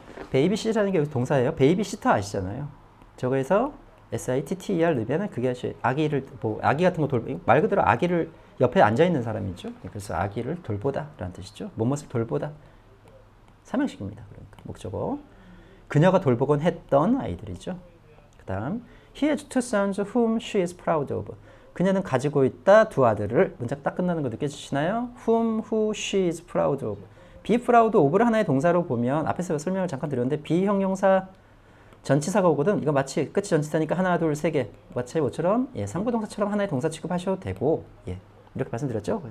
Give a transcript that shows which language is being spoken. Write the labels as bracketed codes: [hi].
[ko] 베이비시라는 게 동사예요. 베이비시터 아시잖아요. 저거에서 SITTER 넣으면 그게 아기를 아기 같은 거 말 그대로 아기를 옆에 앉아 있는 사람이죠. 그래서 아기를 돌보다라는 뜻이죠. 무엇을 돌보다. 삼형식입니다. 그러니까 목적어. 그녀가 돌보곤 했던 아이들이죠. 그다음 [en] He has two sons whom she is proud of. [ko] 그녀는 가지고 있다 두 아들을. 문장 딱 끝나는 거 느껴지시나요? [en] Whom, who, she is proud of. be proud of [ko] 를 하나의 동사로 보면 앞에서 설명을 잠깐 드렸는데 비형용사 전치사가 오거든. 이거 마치 끝이 전치사니까 하나, 둘, 세 개. 마치 뭐처럼 상부동사처럼 하나의 동사 취급하셔도 되고 이렇게 말씀드렸죠.